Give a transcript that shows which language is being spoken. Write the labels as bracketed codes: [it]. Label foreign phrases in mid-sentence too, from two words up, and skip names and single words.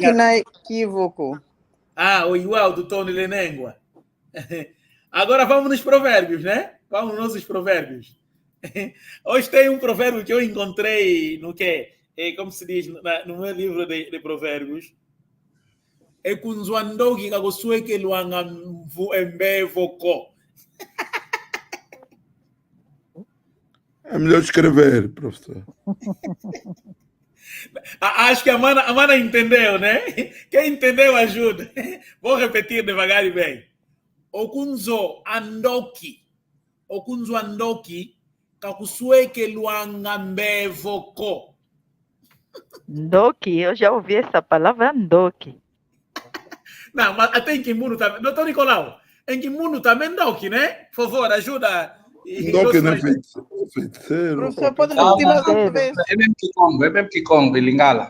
[pt] que não é equívoco. Ah, o igual do Tony Lenengua. Agora vamos nos provérbios, né? Vamos nos nossos provérbios. Hoje tem um provérbio que eu encontrei no que? Como se diz no meu livro de provérbios. [kg] É kunzwandogi kagosueke luanga mbevoko. [pt] É melhor escrever, professor. Acho que a Mana entendeu, né? Quem entendeu, ajuda. Vou repetir devagar e bem. [kg] Okunzo andoki kakusueke luanga mbevoko. [pt] Ndoki, eu já ouvi essa palavra Ndoki. Não, mas até em Kimuno também. Doutor Nicolau, em Kimuno também Ndoki, né? Por favor, ajuda. Ndoki não é feiticeiro. Professor, pode repetir mais uma vez? É mesmo Kikongo, Lingala.